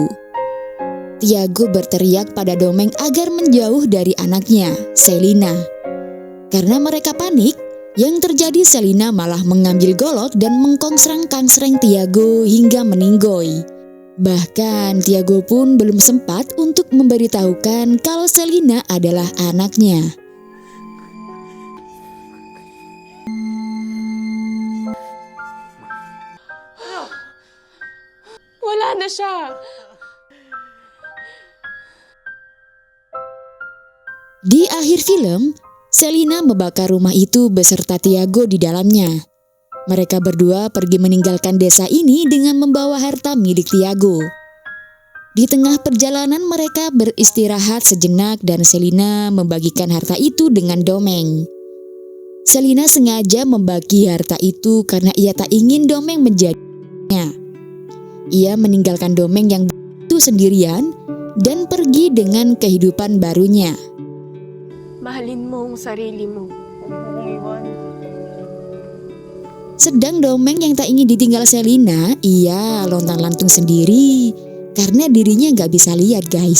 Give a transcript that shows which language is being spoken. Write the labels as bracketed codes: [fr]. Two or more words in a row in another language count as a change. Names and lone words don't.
[id] Tiago berteriak pada Domeng agar menjauh dari anaknya, Selina. Karena mereka panik, yang terjadi Selina malah mengambil golok dan mengkongsrang-kangsreng Tiago hingga meninggoy. Bahkan Tiago pun belum sempat untuk memberitahukan kalau Selina adalah anaknya. [tl] Wala na siya. [id] Di akhir film, Selina membakar rumah itu beserta Tiago di dalamnya. Mereka berdua pergi meninggalkan desa ini dengan membawa harta milik Tiago. Di tengah perjalanan mereka beristirahat sejenak dan Selina membagikan harta itu dengan Domeng. Selina sengaja membagi harta itu karena ia tak ingin Domeng menjadinya. Ia meninggalkan Domeng yang itu sendirian dan pergi dengan kehidupan barunya. [tl] Mahalin mo ang sarili mo. [id] Sedang Domeng yang tak ingin ditinggal Selina, ia lontang-lantung sendiri karena dirinya gak bisa lihat guys.